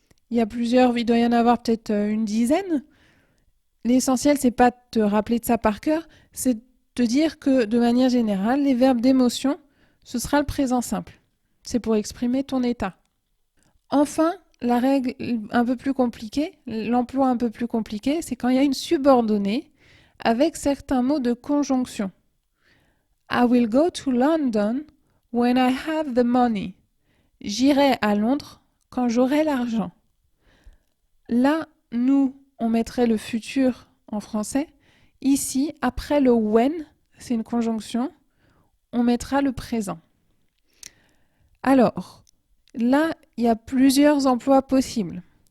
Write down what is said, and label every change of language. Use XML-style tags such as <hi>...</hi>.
<fr>Il doit y en avoir peut-être une dizaine. L'essentiel, c'est pas de te rappeler de ça par cœur, c'est de te dire que de manière générale, les verbes d'émotion, ce sera le présent simple. C'est pour exprimer ton état. Enfin, la règle un peu plus compliquée, l'emploi un peu plus compliqué, c'est quand il y a une subordonnée avec certains mots de conjonction.</fr> <en>I will go to London when I have the money.</en> <fr>J'irai à Londres quand j'aurai l'argent. Là, nous, on mettrait le futur en français. Ici, après le when, c'est une conjonction, on mettra le présent. Alors, là, il y a plusieurs emplois possibles.</fr>